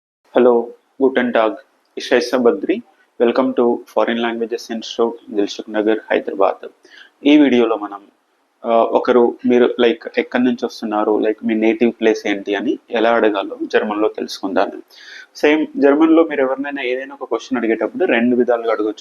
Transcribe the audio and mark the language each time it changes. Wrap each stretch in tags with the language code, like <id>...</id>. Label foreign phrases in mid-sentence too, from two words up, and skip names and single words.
<de>Hello, guten Tag. Ich heiße Badri.</de> <en>Welcome to Foreign Languages Institute,</en> <te>దిల్సుఖ్ నగర్, హైదరాబాద్. ఈ వీడియోలో మనం ఒకరు మీరు ఎక్కడి నుంచి వస్తున్నారు, మీ</te> <en>native place</en> <te>ఏంటి అని ఎలా అడగాలో జర్మన్లో తెలుసుకుందాము. సేమ్ జర్మన్లో మీరు ఎవరినైనా ఏదైనా ఒక క్వశ్చన్ అడిగేటప్పుడు రెండు విధాలుగా అడగచ్చు.</te>